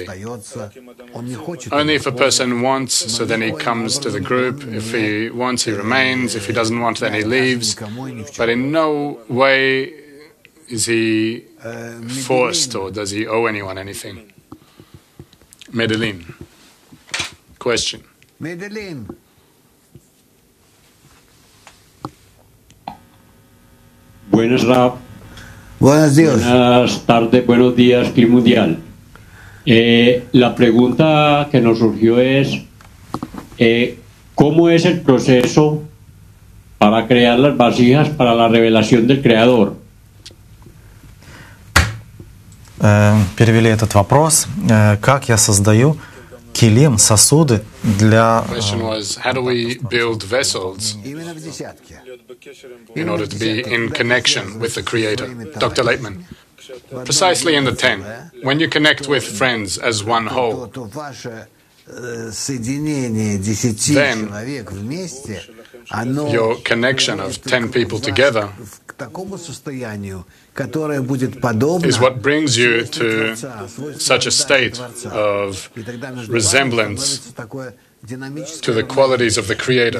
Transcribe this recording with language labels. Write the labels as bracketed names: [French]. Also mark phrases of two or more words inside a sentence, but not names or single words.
[English] Only if a person wants, so then he comes to the group. If he wants, he remains. If he doesn't want, then he leaves. But in no way is he forced, or does he owe anyone anything? Medellin. Question. Medellin. [Spanish] Buenas, Rab. Buenos días. Buenas tardes, buenos días, Clima Mundial. La pregunta que nos surgió es, ¿cómo es el proceso para crear las vasijas para la revelación del Creador? [Russian] Перевели этот вопрос. Как я создаю килим, сосуды для... [English] Question was, how do we build vessels in order to be in connection with the Creator? Dr. Laitman. Precisely in the 10. When you connect with friends as one whole, then your connection of 10 people together is what brings you to such a state of resemblance to the qualities of the Creator.